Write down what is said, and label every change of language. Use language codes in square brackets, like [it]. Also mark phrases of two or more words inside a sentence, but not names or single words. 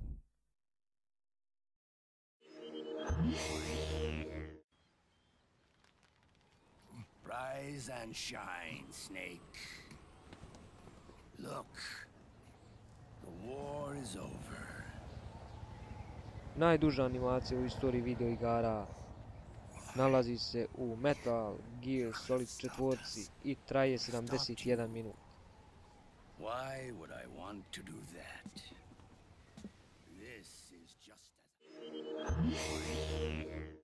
[en] Rise and shine, Snake. Look, the war is over. [sr] Najduža animacija u istoriji videoigara nalazi se u Metal Gear Solid 4 i traje 71 minut. [en] Why would I want to do that? This is just as...